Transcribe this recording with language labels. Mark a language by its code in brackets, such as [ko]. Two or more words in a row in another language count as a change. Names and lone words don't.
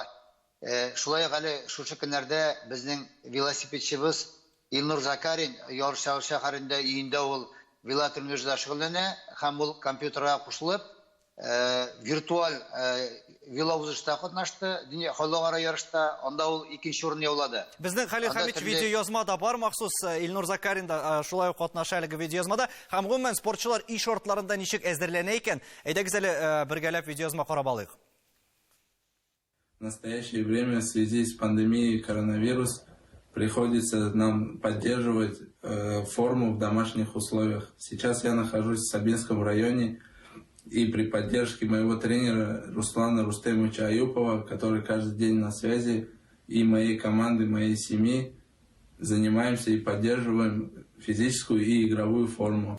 [tt] Шулай ук әле шушы көннәрдә безнең велосипедчыбыз Илнур Закарин Ярышлар шәһәрендә өендә ул велотренажда шөгыльләнә һәм ул компьютерга кушылып виртуаль велоузышта катнашты. Дөнья халыкара ярышта анда ул 2нче урын яулады. Безнең Хәлил Хәмитович видеоязмада бар махсус, Илнур Закарин да шулай ук катнаша әлеге видеоязмада. Һәм гомумән спортчылар иш шартларында ничек әзерләнә икән? Әйдәгез әле бергәләп видеоязма карап алыйк. [ru] В настоящее время в связи с пандемией коронавирус приходится нам поддерживать форму в домашних условиях. Сейчас я нахожусь в Сабинском районе, и при поддержке моего тренера Руслана Рустемовича Аюпова, который каждый день на связи, и моей команды, моей семьи, занимаемся и поддерживаем физическую и игровую форму.